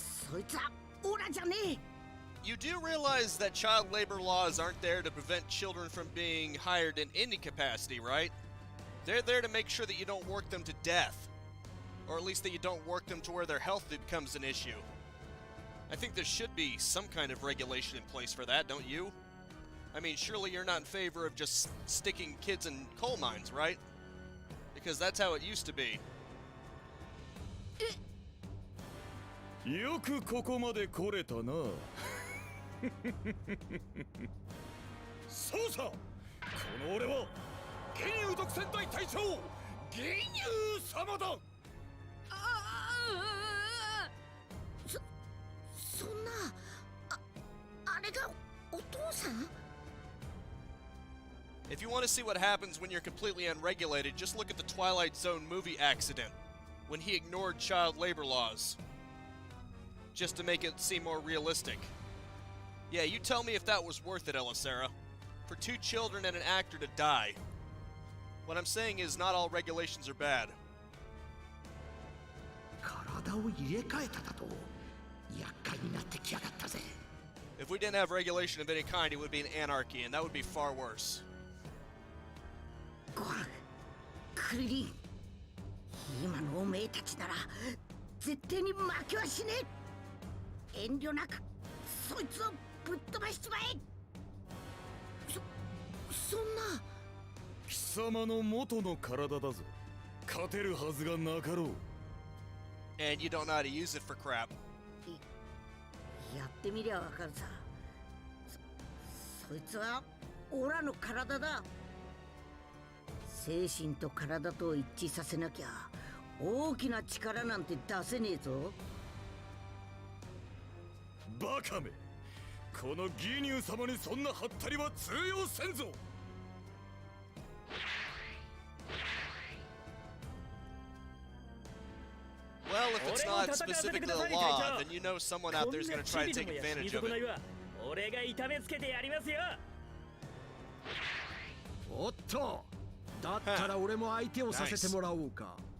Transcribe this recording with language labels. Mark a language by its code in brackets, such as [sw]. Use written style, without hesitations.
[ja] そいつはオラじゃねえ。 [en] You do realize that child labor laws aren't there to prevent children from being hired in any capacity, right? They're there to make sure that you don't work them to death. Or at least that you don't work them to where their health becomes an issue. I think there should be some kind of regulation in place for that, don't you? I mean, surely you're not in favor of just sticking kids in coal mines, right? Because that's how it used to be. [ja] よくここまで来れたな。そうさ、この俺は幻遊独占隊隊長幻遊様だ。そんな、あれがお父さん？ [en] If you want to see what happens when you're completely unregulated, just look at the Twilight Zone movie accident, when he ignored child labor laws. Just to make it seem more realistic. Yeah, you tell me if that was worth it, Elisera. For 2 children and an actor to die. What I'm saying is not all regulations are bad. [ja] 体を入れ替えただと厄介になってきやがったぜ。 [en] If we didn't have regulation of any kind, it would be an anarchy, and that would be far worse. [ja] ご飯、クリリン。今のおめえたちなら絶対に負けはしねえ。遠慮なくそいつをぶっ飛ばしちまえ。そんな。貴様の元の体だぞ。勝てるはずがなかろう。 [en] And you don't know how to use it for crap. [ja] やってみりゃわかるさ。そいつはオラの体だ。精神と体と一致させなきゃ大きな力なんて出せねえぞ。バカめ、このギニュー様にそんなハッタリは通用せんぞ。 [en] Well, if it's not specifically the law, then you know someone out there is going to try to take advantage of it. [ja] 俺が痛めつけてやりますよ。おっと、だったら俺も相手をさせてもらおうか。